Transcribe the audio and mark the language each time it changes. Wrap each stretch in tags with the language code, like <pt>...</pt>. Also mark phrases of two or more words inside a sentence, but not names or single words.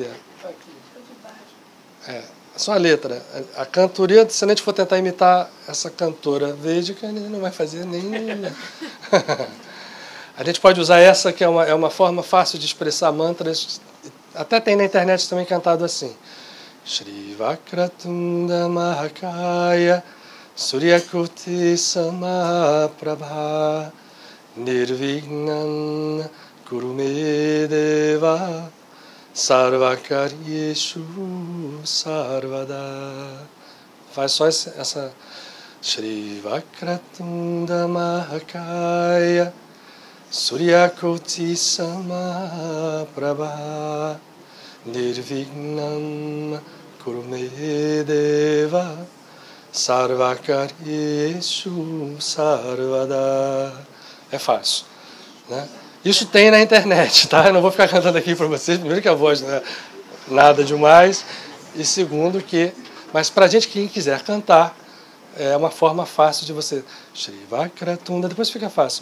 <pt>Tá aqui. Só a letra. A cantoria, se a gente for tentar imitar essa cantora védica, a gente não vai fazer nem... A gente pode usar essa, que é uma forma fácil de expressar mantras. Até tem na internet também cantado assim.</pt> <sa>Shri Vakratunda Mahakaya Suryakuti Samaprabha Nirvignan Kurumedeva Sarvakaryeshu Sarvada.</sa> <pt>Faz só essa.</pt> <sa>Shri Vakratunda Mahakaya Suryakoti Samaprabha Nirvignam Kurumedeva Sarvakaryeshu Sarvada.</sa> <pt>É fácil, né? Isso tem na internet, tá? Eu não vou ficar cantando aqui para vocês. Primeiro que a voz não é nada demais. E segundo que... Mas para a gente, quem quiser cantar, é uma forma fácil de você...</pt> <sa>Shri Vakratunda,</sa> <pt>depois fica fácil.</pt>